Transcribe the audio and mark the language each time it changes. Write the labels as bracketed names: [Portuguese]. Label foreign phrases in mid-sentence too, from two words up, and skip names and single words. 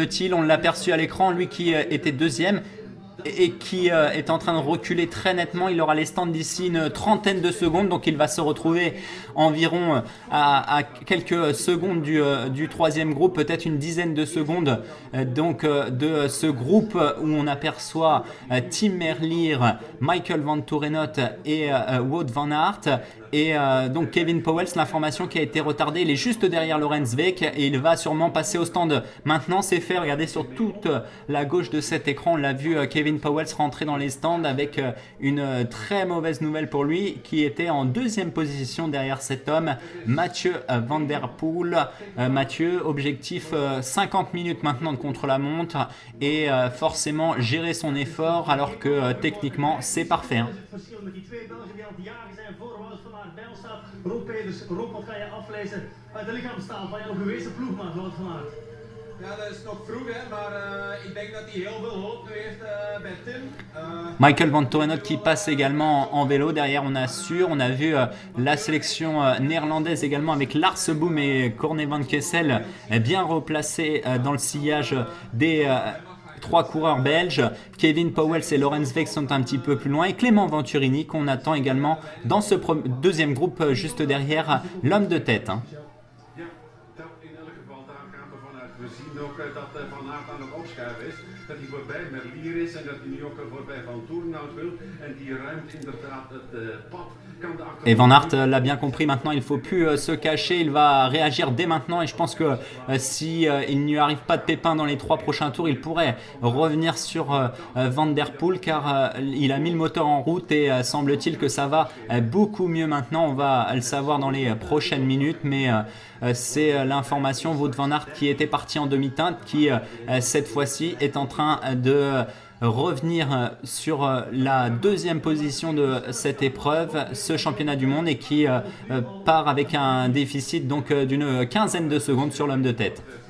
[French] On l'a perçu à l'écran, lui qui était deuxième et qui est en train de reculer très nettement. Il aura les stands d'ici une trentaine de secondes, donc il va se retrouver environ à quelques secondes du troisième groupe, peut-être une dizaine de secondes donc de ce groupe où on aperçoit Tim Merlier, Michael Van Toerenhout et Wout van Aert. Et donc Kevin Powell, l'information qui a été retardée, il est juste derrière Lorenz Weck et il va sûrement passer au stand. Maintenant c'est fait, regardez sur toute la gauche de cet écran, on l'a vu, Kevin Powell rentrer dans les stands avec une très mauvaise nouvelle pour lui, qui était en 2e position derrière cet homme, Mathieu Van Der Poel. Mathieu, objectif 50 minutes maintenant de contre-la-montre et forcément gérer son effort, alors que techniquement c'est parfait, hein. [Dutch] Rob Peters, Rob, wat ga je aflezen uit de lichaamstaal van jouw gewezen ploegmaat Wout van Aert? Ja, dat is nog vroeg, hè, maar ik denk dat hij heel veel hoop nu heeft bij Tim. [French] Michael Van Toerenhout qui passe également en vélo. Derrière, on a vu la sélection néerlandaise également, avec Lars Boom et Corné van Kessel bien replacés dans le sillage des 3 coureurs belges. Kevin Powell et Lorenz Weck sont un petit peu plus loin, et Clément Venturini qu'on attend également dans ce deuxième groupe juste derrière l'homme de tête, hein. [Dutch] Dat hij voorbij Merlier is en dat hij nu ook voorbij Van Toerenhout wil. En die ruimt inderdaad het pad. [French] Et Van Aert l'a bien compris, maintenant il ne faut plus se cacher, il va réagir dès maintenant, et je pense que si il n'y arrive pas de pépin dans les 3 prochains tours, il pourrait revenir sur Van Der Poel, car il a mis le moteur en route et semble-t-il que ça va beaucoup mieux maintenant. On va le savoir dans les prochaines minutes, mais c'est l'information. Wout van Aert, qui était parti en demi-teinte, qui cette fois-ci est en train de revenir sur la 2e position de cette épreuve, ce championnat du monde, et qui part avec un déficit donc d'une quinzaine de secondes sur l'homme de tête.